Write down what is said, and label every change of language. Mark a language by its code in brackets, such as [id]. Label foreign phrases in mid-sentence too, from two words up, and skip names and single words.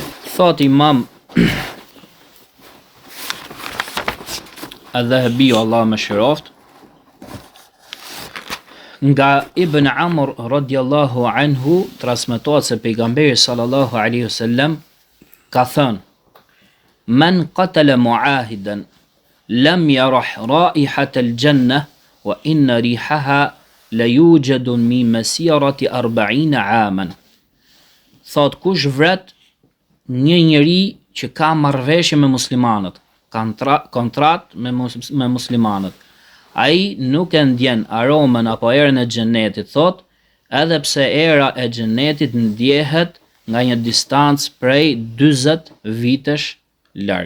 [sq] Thot Imam Adh-Dhahabi, Allah më shëroft, nga Ibn Amr [ar] رضي الله عنه [sq] transmetohet se pejgamberi [ar] صلى الله عليه وسلم [sq] ka thënë: [ar] "من قتل معاهدا لم يرح رائحة الجنة وإن ريحها ليوجد من مسيرة 40 عاما." [sq] Thot kush vret një njeri që ka marrëveshje me muslimanët, kontrat me muslimanët, ai nuk e ndjen aromën apo erën e xhenetit, thot, edhe pse era e xhenetit ndjehet nga një distancë prej 40 vitesh larg.